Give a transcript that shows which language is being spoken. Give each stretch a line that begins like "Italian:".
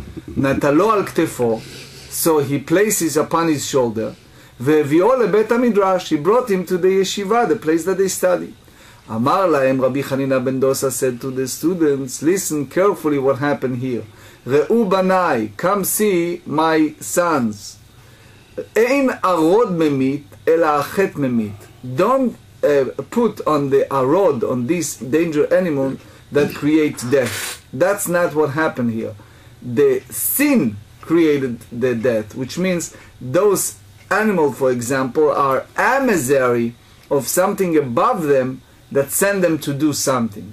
Hebrew: Natalo al ktefo,
English: so he places upon his shoulder.
Hebrew: Ve'vio lebet Midrash,
English: he brought him to the yeshiva, the place that they study.
Hebrew: Amar lahem,
English: Rabbi Chanina ben Dosa said to the students, listen carefully what happened here.
Hebrew: Re'u banai,
English: come see my sons.
Hebrew: אין arod ממית, אלא החטא ממית.
English: Don't put on the arod, on this danger animal that creates death. That's not what happened here. The sin created the death, which means those animals, for example, are emissary of something above them that send them to do something.